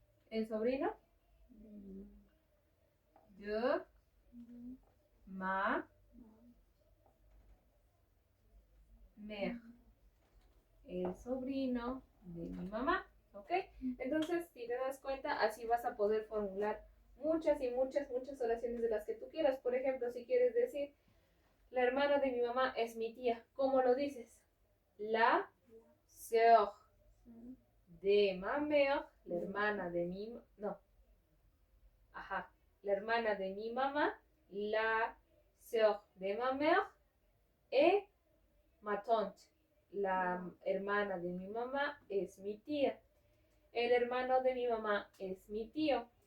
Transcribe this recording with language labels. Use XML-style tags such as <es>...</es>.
<es>El sobrino de</es> <fr>ma mère.</fr> <es>El sobrino de mi mamá. ¿Ok? Entonces, si te das cuenta, así vas a poder formular muchas y muchas oraciones de las que tú quieras. Por ejemplo, si quieres decir, la hermana de mi mamá es mi tía. ¿Cómo lo dices?</es> <fr>La sœur de ma mère,</fr> <es>la hermana de mi... No. Ajá. La hermana de mi mamá,</es> <fr>la sœur de ma mère, et ma tante.</fr> <es>La hermana de mi mamá es mi tía. El hermano de mi mamá es mi tío.</es>